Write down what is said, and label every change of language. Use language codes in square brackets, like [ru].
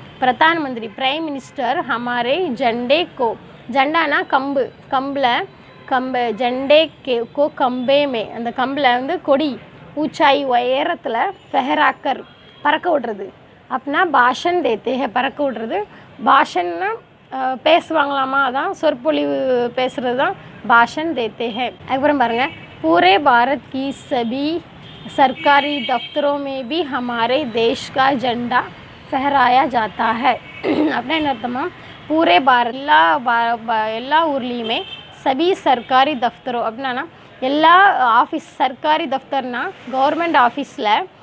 [ta] Pradhan Mantri prime minister [hi] ஹமாரே ஜண்டே கோ, [ta] ஜண்டானா கம்பு ஜண்டே கோ கம்பே அந்த கம்பில் வந்து கொடி ஊச்சாய் உயரத்தில் ஃபெஹராக்கர் பறக்க விட்றது. அப்படின்னா [hi] பாஷன் தேத்தே [ta] பறக்க விட்றது. பாஷன்னா பேசுவாங்களாமா, அதான் சொற்பொழிவு பேசுகிறது தான் பாஷன் தேத்தே. அதுக்கப்புறம் பாருங்கள். [hi] पूरे भारत की सभी सरकारी दफ्तरों में भी हमारे देश का झंडा फहराया जाता है. [ta] அப்படின்னா என்ன அர்த்தமா? [hi] पूरे भारत [ta] எல்லா ஊர்லேயுமே [hi] सभी सरकारी दफ्तरों [ta] அப்படின்னா எல்லா ஆஃபீஸ், சர்க்காரி தஃப்தர்னா கவர்மெண்ட் ஆஃபீஸில்